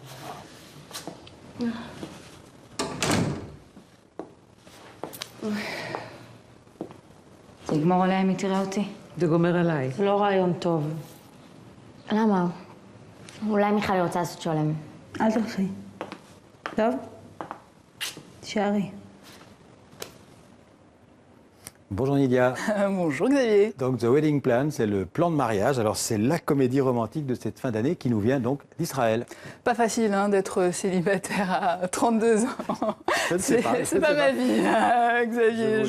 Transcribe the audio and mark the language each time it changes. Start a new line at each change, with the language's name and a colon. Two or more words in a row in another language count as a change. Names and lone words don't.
Hebrew: זה יגמור עליי אם היא תראה אותי. זה גומר עליי. זה לא רעיון טוב. למה? אולי מיכל רוצה לעשות שולם. אל תלכי. טוב? תישארי.
French: Bonjour Nidia. Bonjour Xavier. Donc The Wedding Plan, c'est le plan de mariage. Alors c'est la comédie romantique de cette fin d'année qui nous vient donc d'Israël. Pas facile d'être célibataire à 32 ans. Je ne sais pas. C'est pas ma vie, Xavier.